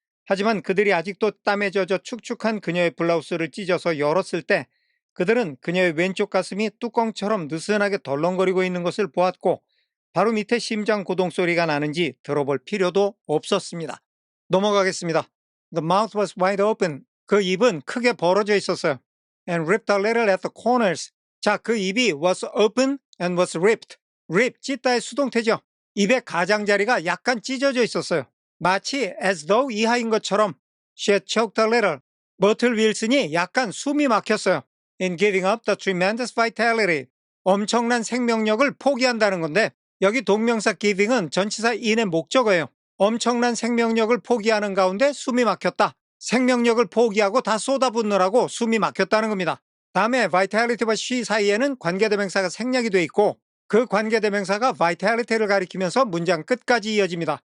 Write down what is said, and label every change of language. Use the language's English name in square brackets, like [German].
[Korean] 하지만 그들이 아직도 땀에 젖어 축축한 그녀의 블라우스를 찢어서 열었을 때 그들은 그녀의 왼쪽 가슴이 뚜껑처럼 느슨하게 덜렁거리고 있는 것을 보았고 바로 밑에 심장 고동 소리가 나는지 들어볼 필요도 없었습니다. 넘어가겠습니다. [English] The mouth was wide open. [Korean] 그 입은 크게 벌어져 있었어요. [English] And ripped a little at the corners. [Korean] 자, 그 입이 [English] was open and was ripped. [Korean] rip, 찢다의 수동태죠. 입의 가장자리가 약간 찢어져 있었어요. 마치 [English] as though [Korean] 이하인 것처럼 [English] she had choked a little. [Korean] 머틀 윌슨이 약간 숨이 막혔어요. [English] In giving up the tremendous vitality. [Korean] 엄청난 생명력을 포기한다는 건데 여기 동명사 giving은 전치사 in의 목적어예요. 엄청난 생명력을 포기하는 가운데 숨이 막혔다. 생명력을 포기하고 다 쏟아붓느라고 숨이 막혔다는 겁니다. 다음에 vitality와 she 사이에는 관계대명사가 생략이 돼 있고 그 관계대명사가 vitality를 가리키면서 문장 끝까지 이어집니다.